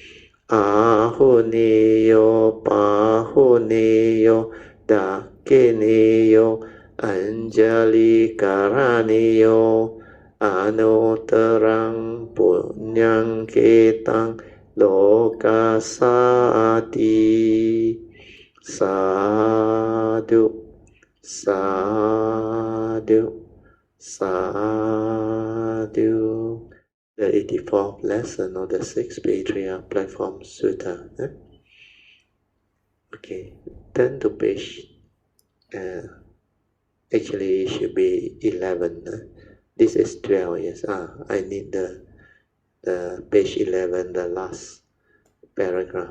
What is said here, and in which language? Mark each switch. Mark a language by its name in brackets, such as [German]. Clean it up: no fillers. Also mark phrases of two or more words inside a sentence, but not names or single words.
[Pali] Ahuneyo Pahuneyo Dakeneyo Anjali Karaneyo Anutarang Punyang Ketang Lokasati Sadhu Sadhu Sadhu. [English] The 84th lesson of the 6th Patriarch Platform Sutra. Okay, turn to page. Actually, it should be 11. This is 12. Yes. I need the page 11, the last paragraph.